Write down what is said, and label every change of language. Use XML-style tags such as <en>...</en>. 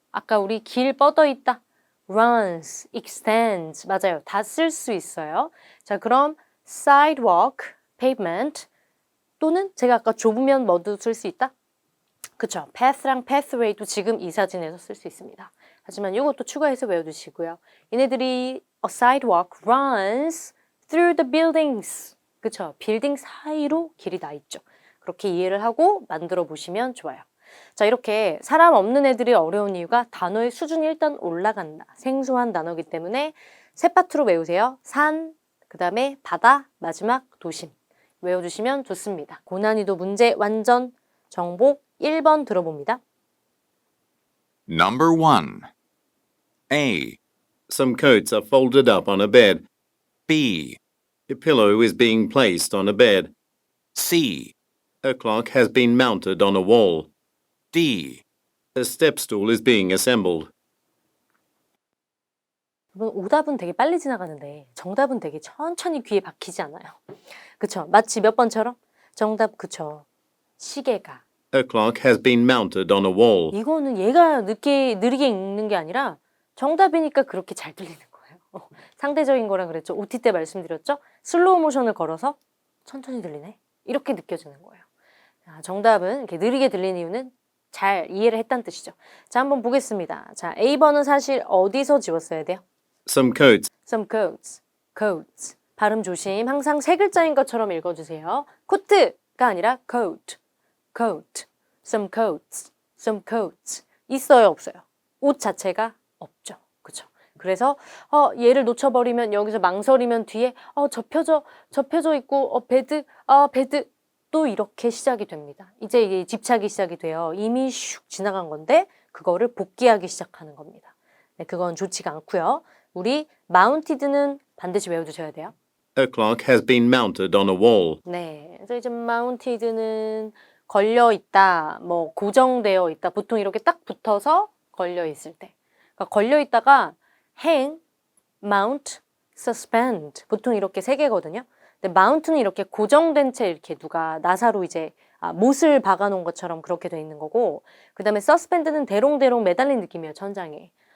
<ko>아까 우리 길 뻗어 있다. runs, extends. 맞아요. 다 쓸 수 있어요. 자, 그럼 sidewalk, pavement 또는 제가 아까 좁으면 뭐도 쓸 수 있다? 그쵸. path랑 pathway도 지금 이 사진에서 쓸 수 있습니다. 하지만 이것도 추가해서 외워두시고요. 얘네들이</ko> <en>a sidewalk runs through the buildings.</en> <ko>그쵸. 빌딩 사이로 길이 나 있죠. 그렇게 이해를 하고 만들어 보시면 좋아요. 자, 이렇게 사람 없는 애들이 어려운 이유가 단어의 수준이 일단 올라간다. 생소한 단어이기 때문에 세 파트로 외우세요. 산, 그 다음에 바다, 마지막 도심. 외워주시면 좋습니다. 고난이도 문제 완전 정복 1번 들어봅니다.</ko> <en>Number 1. A. Some coats are folded up on a bed. B. A pillow is being placed on a bed. C. A clock has been mounted on a wall. D. A step stool is being assembled.</en> <ko>여러분, 오답은 되게 빨리 지나가는데 정답은 되게 천천히 귀에 박히지 않아요. 그쵸? 마치 몇 번처럼? 정답 그쵸? 시계가.</ko> <en>A clock has been mounted on a wall.</en> <ko>이거는 얘가 느리게 읽는 게 아니라 정답이니까 그렇게 잘 들리는 거예요. 상대적인 거라 그랬죠. OT 때 말씀드렸죠. 슬로우 모션을 걸어서 천천히 들리네. 이렇게 느껴지는 거예요. 자, 정답은 이렇게 느리게 들리는 이유는 잘 이해를 했다는 뜻이죠. 자, 한번 보겠습니다. 자, A번은 사실 어디서 지웠어야 돼요?</ko> <en>Some coats. Some coats. coats.</en> <ko>발음 조심. 항상 세 글자인 것처럼 읽어주세요. 코트가 아니라 coat. coat. Some coats. Some coats. 있어요, 없어요? 옷 자체가 없죠. 그쵸? 그래서 얘를 놓쳐버리면 여기서 망설이면 뒤에 접혀져 있고 베드, 베드 또 이렇게 시작이 됩니다. 이제 이게 집착이 시작이 돼요. 이미 슉 지나간 건데 그거를 복귀하기 시작하는 겁니다. 네, 그건 좋지가 않고요. 우리 mounted는 반드시 외워두셔야 돼요.</ko> <en>A clock has been mounted on a wall.</en> <ko>네, 그래서 이제 mounted는 걸려 있다, 뭐 고정되어 있다. 보통 이렇게 딱 붙어서 걸려 있을 때. 그러니까 걸려 있다가 hang, mount, suspend. 보통 이렇게 세 개거든요. 근데 mount는 이렇게 고정된 채 이렇게 누가 나사로 이제 못을 박아놓은 것처럼 그렇게 돼 있는 거고, 그 다음에 suspend는 대롱대롱 매달린 느낌이에요, 천장에.</ko>